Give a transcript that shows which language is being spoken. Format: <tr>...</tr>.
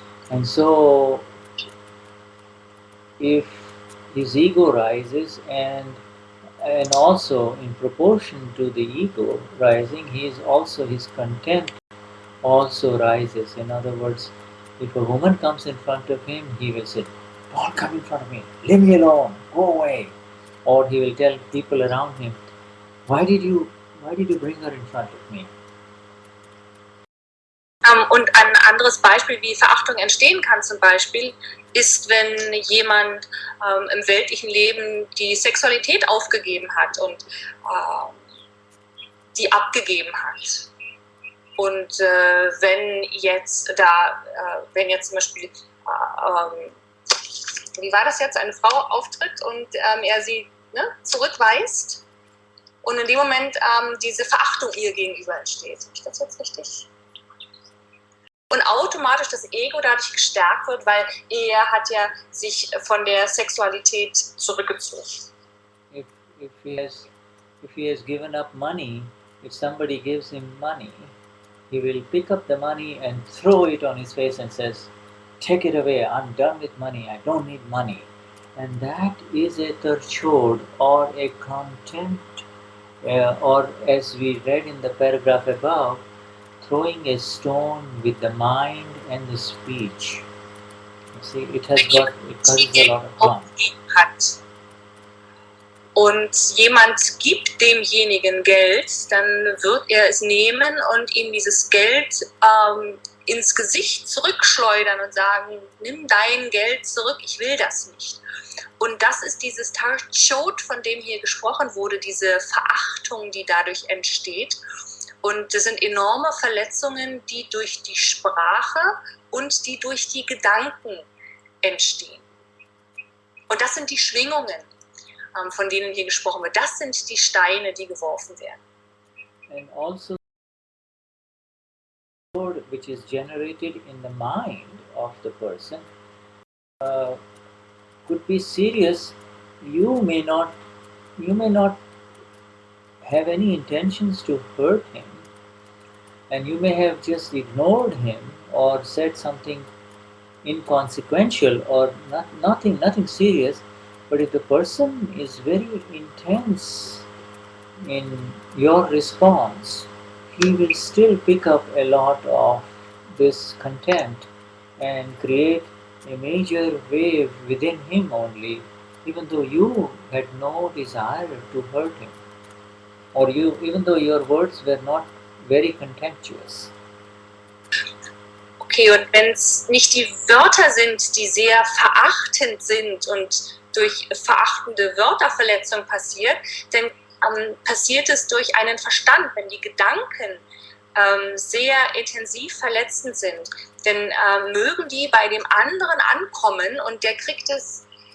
<en>And so if his ego rises, and also in proportion to the ego rising, his contempt also rises. In other words, if a woman comes in front of him, he will say, don't come in front of me, leave me alone, go away. Or he will tell people around him, why did you bring her in front of me?</en> <de>Und ein anderes Beispiel, wie Verachtung entstehen kann zum Beispiel, ist, wenn jemand im weltlichen Leben die Sexualität aufgegeben hat und die abgegeben hat. Und wenn jetzt zum Beispiel, wie war das jetzt, eine Frau auftritt und er sie zurückweist und in dem Moment diese Verachtung ihr gegenüber entsteht. Ist das jetzt richtig? Und automatisch das Ego dadurch gestärkt wird, weil er hat ja sich von der Sexualität zurückgezogen.</de> <en>If he has given up money, if somebody gives him money, he will pick up the money and throw it on his face and says, take it away, I'm done with money, I don't need money. And that is a terchor or a contempt, or as we read in the paragraph above, throwing a stone with the mind and the speech. You see, it causes a lot of harm.</en> <de>Und jemand gibt demjenigen Geld, dann wird er es nehmen und ihm dieses Geld ins Gesicht zurückschleudern und sagen, nimm dein Geld zurück, ich will das nicht. Und das ist dieses Tarchot, von dem hier gesprochen wurde, diese Verachtung, die dadurch entsteht. Und das sind enorme Verletzungen, die durch die Sprache und die durch die Gedanken entstehen. Und das sind die Schwingungen, von denen hier gesprochen wird. Das sind die Steine, die geworfen werden.</de> <en>And also, which is generated in the mind of the person, could be serious. You may not have any intentions to hurt him, and you may have just ignored him or said something inconsequential or nothing serious. But if the person is very intense in your response, he will still pick up a lot of this contempt and create a major wave within him only, even though you had no desire to hurt him, or even though your words were not very contemptuous.</en> <de>Okay, und wenn es nicht die Wörter sind, die sehr verachtend sind und durch verachtende Wörterverletzung passiert, dann passiert es durch einen Verstand, wenn die Gedanken sehr intensiv verletzend sind, dann mögen die bei dem anderen ankommen und der kriegt es,</de>